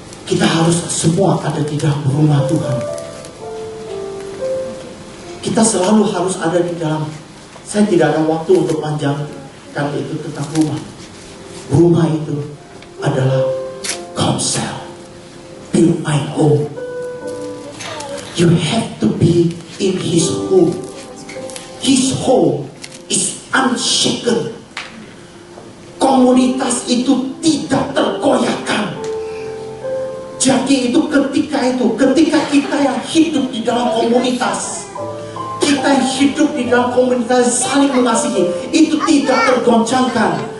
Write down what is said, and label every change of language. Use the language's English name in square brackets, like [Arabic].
[Indonesian] Kita harus semua ada di dalam rumah Tuhan. Kita selalu harus ada di dalam. Saya tidak ada waktu untuk panjangkan itu tentang rumah. Rumah itu adalah counsel. [English] Build my home. You have to be in His home. His home is unshaken. [Indonesian] Komunitas itu tidak tergoyahkan. Jadi itu ketika kita yang hidup di dalam komunitas, kita yang hidup di dalam komunitas saling mengasihi, itu tidak tergoncangkan.